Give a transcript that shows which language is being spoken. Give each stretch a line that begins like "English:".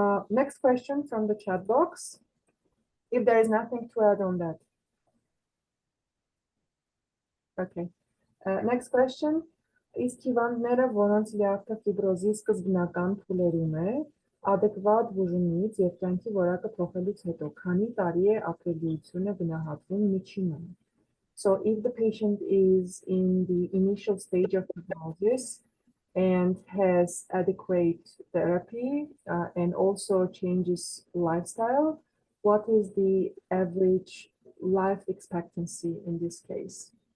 English: Next question from the chat box. If there is nothing to add on that. Okay. Next question.
Armenian: Իսկ հիվանդները, որոնց լյարդը ֆիբրոզի սկզբնական փուլերում է, adekvat բուժումից եւ կյանքի որակը փոխելուց հետո քանի տարի է ապրելիությունը գնահատվում միջինը?
English: So if the patient is in the initial stage of fibrosis and has adequate therapy and also changes lifestyle, what is the average life expectancy in this case?